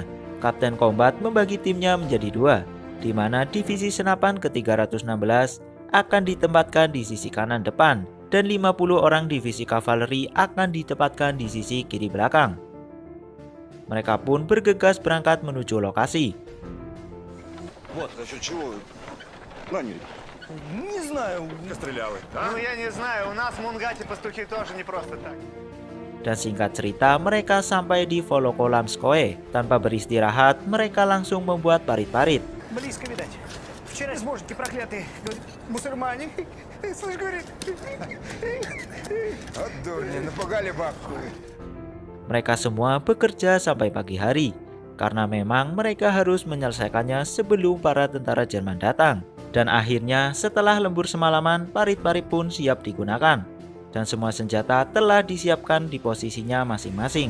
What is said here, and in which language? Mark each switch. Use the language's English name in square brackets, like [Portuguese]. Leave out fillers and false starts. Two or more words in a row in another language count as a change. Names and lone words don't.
[Indonesian] Kapten Combat membagi timnya menjadi 2, di mana divisi senapan ke-316 akan ditempatkan di sisi kanan depan dan 50 orang divisi kavaleri akan ditempatkan di sisi kiri belakang. Mereka pun bergegas berangkat menuju lokasi. [Russian] Не знаю. Стреляли. Ну, я не знаю, у нас в Мунгате пастухи тоже не просто так. [Indonesian] Dan singkat cerita, mereka sampai di Volokolamskoye. Tanpa beristirahat, mereka langsung membuat parit-parit. [Russian] Близко, видать. Вчера сбожники проклятые, говорит, мусульмане. Слышь, говорит. От дурни, напугали бабку. [Indonesian] Mereka semua bekerja sampai pagi hari, karena memang mereka harus menyelesaikannya sebelum para tentara Jerman datang. Dan akhirnya setelah lembur semalaman, parit-parit pun siap digunakan. Dan semua senjata telah disiapkan di posisinya masing-masing.